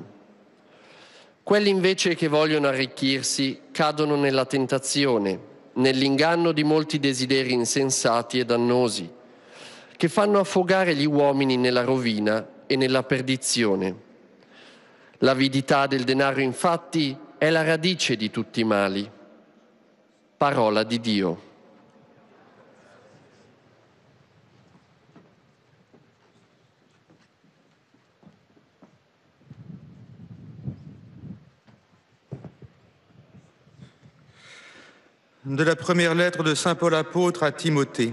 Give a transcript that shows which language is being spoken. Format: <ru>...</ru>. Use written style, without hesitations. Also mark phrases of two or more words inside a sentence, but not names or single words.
<it>Quelli invece che vogliono arricchirsi cadono nella tentazione, nell'inganno di molti desideri insensati e dannosi, che fanno affogare gli uomini nella rovina e nella perdizione. L'avidità del denaro, infatti, è la radice di tutti i mali. Parola di Dio.</it> <fr>De la première lettre de Saint Paul apôtre à Timothée.</fr>